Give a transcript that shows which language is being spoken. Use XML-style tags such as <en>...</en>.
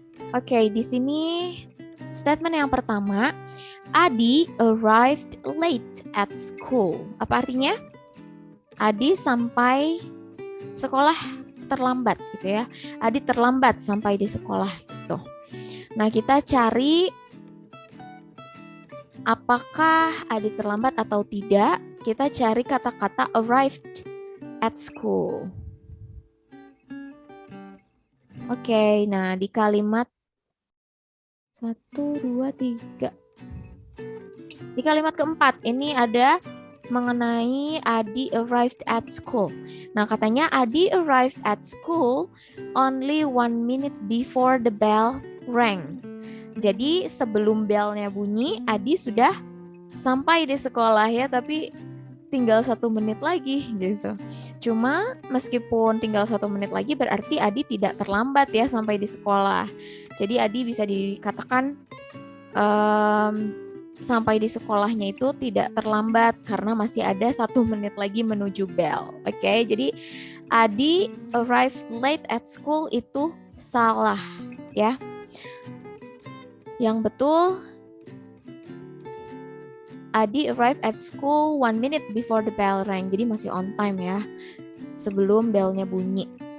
<id>Oke, di sini statement yang pertama, Adi</id> <en>arrived late at school.</en> <id>Apa artinya? Adi sampai sekolah terlambat gitu ya. Adi terlambat sampai di sekolah gitu. Nah, kita cari apakah Adi terlambat atau tidak? Kita cari kata-kata</id> <en>arrived at school.</en> <id>Oke, nah di kalimat 1, 2, 3. Di kalimat keempat ini ada mengenai Adi</id> <en>arrived at school.</en> <id>Nah, katanya</id> <en>Adi arrived at school only 1 minute before the bell rang.</en> <id>Jadi sebelum belnya bunyi, Adi sudah sampai di sekolah ya, tapi tinggal 1 menit lagi gitu. Cuma meskipun tinggal 1 menit lagi berarti Adi tidak terlambat ya sampai di sekolah. Jadi Adi bisa dikatakan sampai di sekolahnya itu tidak terlambat karena masih ada 1 menit lagi menuju bell. Oke, jadi Adi</id> <en>arrive late at school</en> <id>itu salah ya. Yang betul,</id> <en>Adi arrive at school 1 minute before the bell rang.</en> <id>Jadi masih on time ya, sebelum bellnya bunyi.</id>